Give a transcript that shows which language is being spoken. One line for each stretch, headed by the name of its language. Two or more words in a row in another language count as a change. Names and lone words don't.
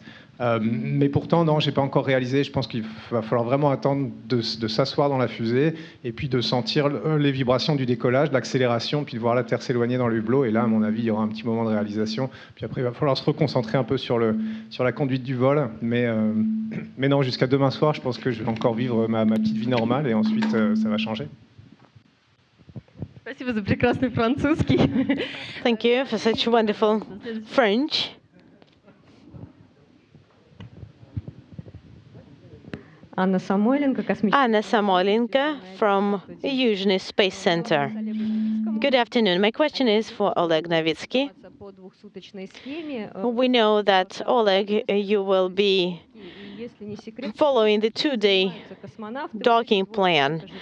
French: Mais pourtant, non, j'ai pas encore réalisé. Je pense qu'il va falloir vraiment attendre de s'asseoir dans la fusée et puis de sentir les vibrations du décollage, de l'accélération, puis de voir la Terre s'éloigner dans le hublot. Et là, à mon avis, il y aura un petit moment de réalisation. Puis après, il va falloir se reconcentrer un peu sur la conduite du vol. Mais non, jusqu'à demain soir, je pense que je vais encore vivre ma petite vie normale et ensuite, ça va changer.
Russian: Спасибо за прекрасный французский.
English: Thank you for such wonderful French. Anna Samoilenko from Yuzhny Space Center. Good afternoon. My question is for Oleg Novitskiy. We know that, Oleg, you will be following the 2-day docking plan.